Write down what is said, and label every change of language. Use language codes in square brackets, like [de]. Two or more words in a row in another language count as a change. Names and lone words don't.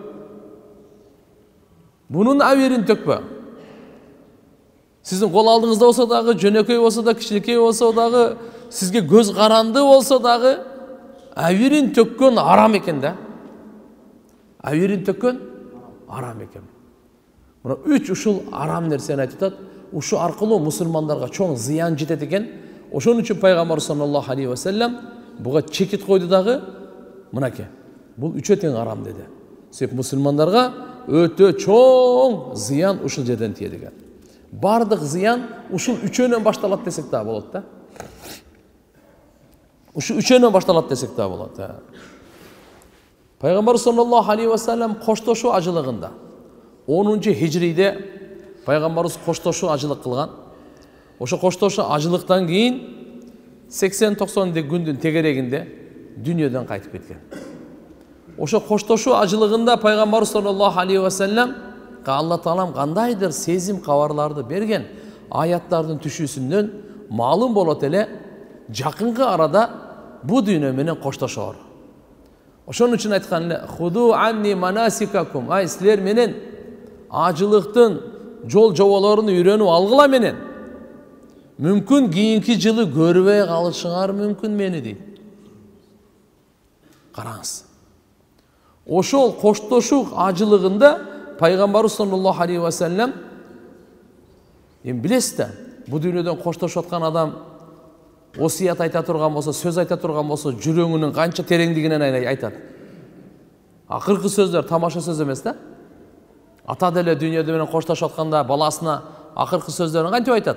[ky] Сиздин кол алдыңызда болсо дагы, жөнөкөй болсо да, кичинекей болсо дагы, сизге көз каранды болсо дагы, авирин төккөн арам экен да. Авирин төккөн арам экен. Мына 3 ушул арам нерсени айтып атат. Ушу аркылуу мусулмандарга чоң зыян жетет экен. Ошон үчүн пайгамбар [ar] صلى الله عليه وسلم [ky] буга чекит койду дагы, мынакей. Бул үчөө тең арам деди. Себеп мусулмандарга өтө чоң зыян ушул жерден тие деген. Бардык зыян ушул үчөөнөн башталат десек да болот да. Ушу үчөөнөн башталат десек да болот. Пайгамбар [ar] صلى الله عليه وسلم [ky] коштошуу ажылыгында 10-хижриде пайгамбарыбыз коштошуу ажылык кылган. Ошо коштошуу ажылыктан кийин 80-90 күндүн тегерегинде дүйнөдөн кайтып кеткен. Ошо коштошуу ажылыгында пайгамбар [ar] صلى الله عليه وسلم [ky] Алла Таалам кандайдыр сезим кабарларды берген, аяттардын түшүүсүнөн маалым болот эле жакынкы арада бу дүйнө менен коштошоор. Ошон үчүн айткан эле [ar] خذوا عني مناسككم, [ky] ай силер менен ажылыктын жол жоболорун үйрөнүп алгыла менен. Мүмкүн кийинки жылы көрбөй калышыңар мүмкүн мени дейт. Караңыз. Ошол коштошуу ажылыгында пайгамбар [ar] صلى الله عليه وسلم [ky] билесиз да, бу дүйнөдөн коштошуп аткан адам осият айта турган болсо, сөз айта турган болсо, жүрөгүнүн канча тереңдигинен айтат. Акыркы сөздөр тамаша сөз эмес да. Ата деле дүйнөдө менен коштошуп атканда баласына акыркы сөздөрүн кантип айтат?